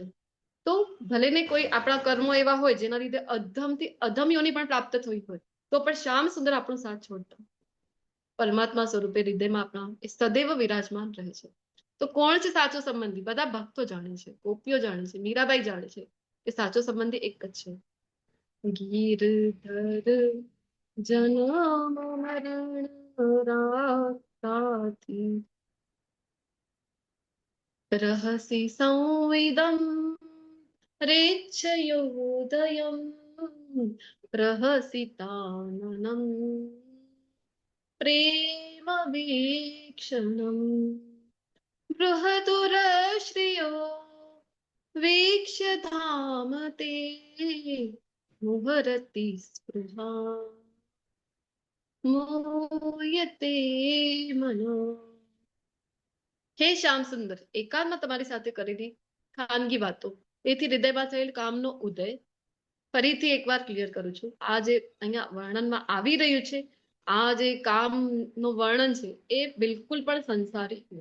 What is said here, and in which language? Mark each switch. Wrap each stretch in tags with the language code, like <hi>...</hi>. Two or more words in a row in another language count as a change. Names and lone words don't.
<gu>તો ભલે ને કોઈ આપણા કર્મો એવા હોય જેના લીધે અધમથી અધમ યોનિ પણ પ્રાપ્ત થઈ હોય, તો પણ શ્યામ સુંદર આપણો સાથ છોડતા પરમાત્મા સ્વરૂપે હૃદયમાં આપણા એ સદૈવ વિરાજમાન રહે છે. તો કોણ છે સાચો સંબંધી? બધા ભક્તો જાણે છે, ગોપીઓ જાણે છે, મીરાબાઈ જાણે છે કે સાચો સંબંધી એક જ છે. ગિરધર જન્મ મરણ રાસ્તાથી</gu> <sa>रहसि संविदं रेच्छयोदयं प्रहसिताननं प्रेमवीक्षणम् बृहदुरश्रियो वीक्ष्य धाम ते मुहरति स्पृहा मोयते मनो.</sa> <gu>હે શ્યામ સુંદર, એકાંતમાં તમારી સાથે કરેલી ખાનગી વાતો, તેથી હૃદયમાં થયેલ કામનો ઉદય ફરીથી એકવાર ક્લિયર કરું છું. આ જે અહીંયા વર્ણનમાં આવી રહ્યું છે, આ જે કામનું વર્ણન છે, એ બિલકુલ પણ સંસારી નથી.</gu>